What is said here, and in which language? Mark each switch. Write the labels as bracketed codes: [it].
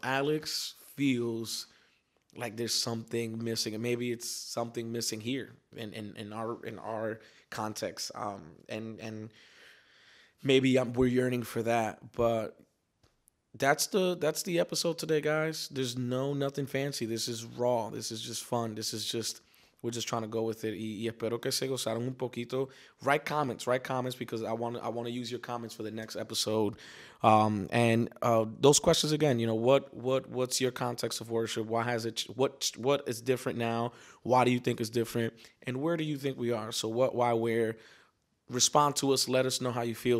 [en] Alex feels like there's something missing, and maybe it's something missing here in our context. And maybe we're yearning for that, but that's the episode today, guys. There's nothing fancy. This is raw. This is just fun. This is just we're just trying to go with it. [es] Y espero que se gozaron un poquito. [en] Write comments because I want to use your comments for the next episode. And those questions again. What's your context of worship? Why has it? What is different now? Why do you think it's different? And where do you think we are? So what? Why? Where? Respond to us. Let us know how you feel.